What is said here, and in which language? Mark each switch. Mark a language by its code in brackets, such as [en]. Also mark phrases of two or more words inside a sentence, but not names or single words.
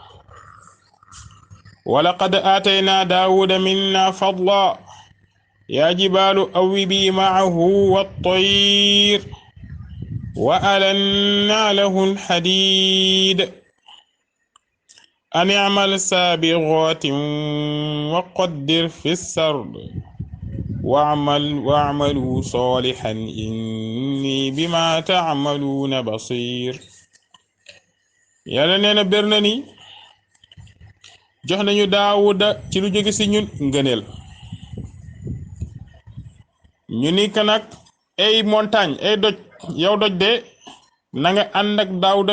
[ar] وَلَقَدْ آتَيْنَا دَاوُودَ مِنَّا فَضْلًا يَا جِبَالُ أَوِّبِي مَعَهُ وَالطَّيْرَ وَأَلَنَّا لَهُ الْحَدِيدَ أَنِ اعْمَلْ سَابِغَاتٍ وَقَدِّرْ فِي السَّرْدِ وَاعْمَلُوا صَالِحًا إِنِّي بِمَا تَعْمَلُونَ بَصِيرٌ [wo] yàlla nee na ber na ni jox nañu Daawuda ci lu jóge ci ñun ngëneel ñu ni ka nag ay montagne ay doj yow doj de na nga ànd ak Daawuda